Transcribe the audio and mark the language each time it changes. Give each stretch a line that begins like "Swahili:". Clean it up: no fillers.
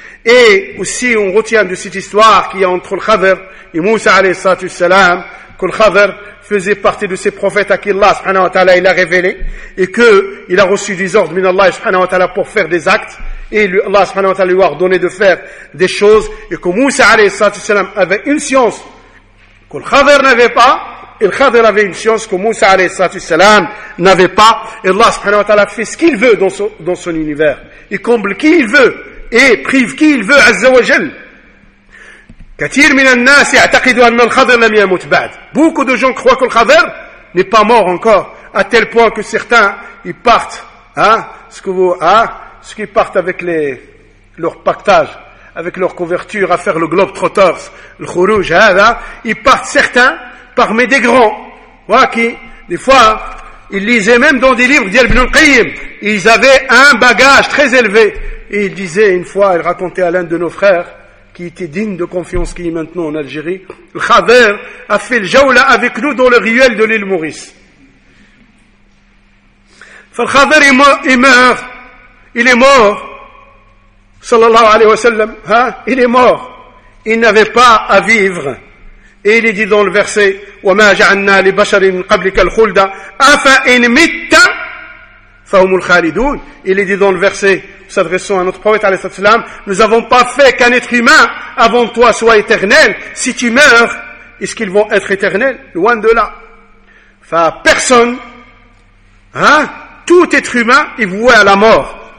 French: et aussi on retient de cette histoire qui est entre le khadr et Moussa عليه الصلاة والسلام que le khadr faisait partie de ses prophètes à qui Allah subhanahu wa ta'ala il a révélé et qu'il a reçu des ordres من الله subhanahu wa ta'ala pour faire des actes et Allah subhanahu wa ta'ala lui a ordonné de faire des choses, et que Moussa alayhi salatu wassalam avait une science que le Khadr n'avait pas, et le Khadr avait une science que Moussa alayhi salatu wassalam n'avait pas, et Allah subhanahu wa ta'ala fait ce qu'il veut dans son univers, il comble qui il veut, et prive qui il veut, azza wa jal.
Arabic: كثير من الناس يعتقدوا أن الخضر لم يموت بعد.
French: Beaucoup de gens croient que le Khadr n'est pas mort encore, à tel point que certains, ils partent, hein, ce que vous, hein, ceux qui partent avec leur pactage, avec leur couverture à faire le globe trotteurs, le khourouj, ils partent certains parmi des grands. Voilà qui, des fois, ils lisaient même dans des livres d'Ibn al-Qayyim. Ils avaient un bagage très élevé. Et ils disaient une fois, ils racontaient à l'un de nos frères, qui était digne de confiance, qui est maintenant en Algérie, le khader a fait le jaoula avec nous dans le ruel de l'île Maurice. Le khader, il meurt. Il est mort, sallallahu alayhi wa sallam, hein, il est mort. Il n'avait pas à vivre. Et il est dit dans le verset,
Arabic: وَمَا جَعَلْنَا لِبَشَرٍ قَبْلِكَ الْخُلْدَ أَفَإِنْ مِتَّ فَهُمُ الْخَالِدُونَ.
French: Il est dit dans le verset, s'adressant à notre prophète, alayhi wa sallam, nous n'avons pas fait qu'un être humain avant toi soit éternel. Si tu meurs, est-ce qu'ils vont être éternels? Loin de là. Enfin, personne, hein, tout être humain est voué à la mort.